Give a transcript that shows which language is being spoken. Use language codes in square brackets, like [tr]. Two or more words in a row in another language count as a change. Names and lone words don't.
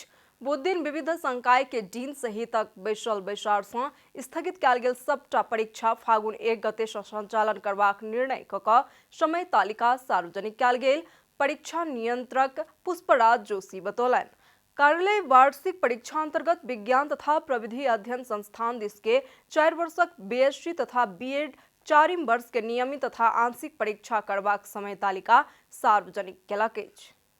[mai] बुध दिन विविध संकाय के डीन सहितक बैसल बैसार सँ स्थगित कयल गेल सबटा परीक्षा फागुन 1 गते सँ संचालन करबाक निर्णय कऽ कऽ समय तालिका सार्वजनिक कयल गेल। परीक्षा नियंत्रक पुष्पराज जोशी बतौलनि, कार्यालय वार्षिक परीक्षा अंतर्गत विज्ञान तथा प्रविधि अध्ययन संस्थान दिस के 4 वर्षक बीएससी तथा बीएड 4म वर्ष के नियमित तथा आंशिक परीक्षा करबाक समय तालिका सार्वजनिक केलक अछि।